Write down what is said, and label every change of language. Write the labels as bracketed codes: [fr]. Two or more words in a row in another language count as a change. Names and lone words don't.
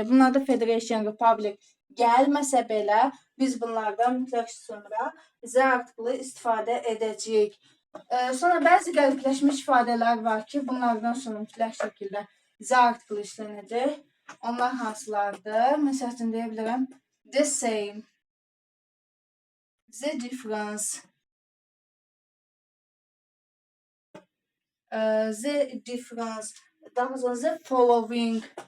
[az] Bunlarda Federation, Republic gəlməsə belə, biz bunlardan mütləq sonra Z artıqlı istifadə edəcəyik. Sonra bəzi qəlibləşmiş ifadələr var ki, bunlardan sonra mütləq şəkildə Z artıqlı işlənəcək. Onlar hansılardır? Məsəl üçün deyə bilərəm [en] the same, the difference, [az] daha sonra [en] the following,